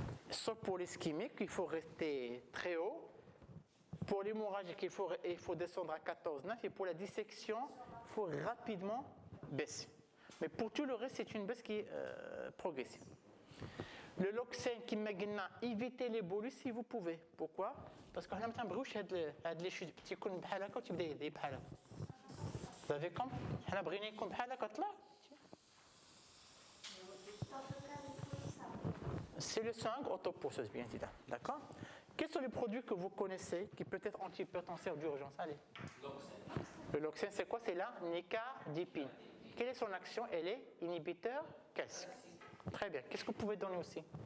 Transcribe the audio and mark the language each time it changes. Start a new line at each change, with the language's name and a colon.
French: Sauf pour l'ischémique, il faut rester très haut. Pour l'hémorragique, il faut descendre à 14,9. Et pour la dissection, il faut rapidement baisser. Mais pour tout le reste, c'est une baisse qui est progressive. Le loxène qui m'a dit évitez les bolus si vous pouvez. Pourquoi? Parce qu'on a
Arabic: بروش هاد لي شوت تيكون بحال هكا وتبدا يهدي بحال هكا.
French: Vous avez compris?
Arabic: حنا بغينا يكون بحال هكا طلع.
French: C'est le 5 autopousseuse, bien évidemment. D'accord? Quels sont les produits que vous connaissez qui peuvent être antihypertensifs d'urgence? Allez. Le loxène, c'est quoi? C'est la nicardipine. Quelle est son action? Elle est inhibiteur calcium. Très bien. Qu'est-ce que vous pouvez donner aussi?